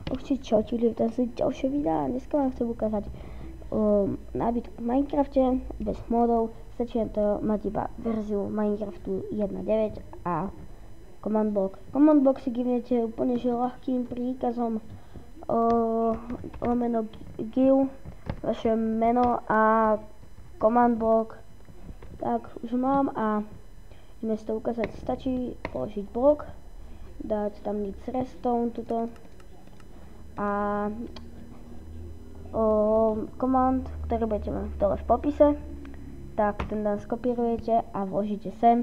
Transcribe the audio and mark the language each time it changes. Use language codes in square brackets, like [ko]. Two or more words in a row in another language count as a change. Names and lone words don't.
[sk] Čaute, vítam sa ďalšie videa. Dneska vám chcem ukázať nábytok v Minecrafte bez modov. Stačí to mať iba verziu Minecraftu 1.9 a [en] command block. Command block [sk] si givnete úplne že ľahkým príkazom lomeno give, vaše meno a [en] command block. [sk] Tak už mám a ideme si to ukázať. Stačí položiť blok, dať tam nic redstone tuto a command, ktorý budete mať dole v popise, tak ten dan skopírujete a vložíte sem.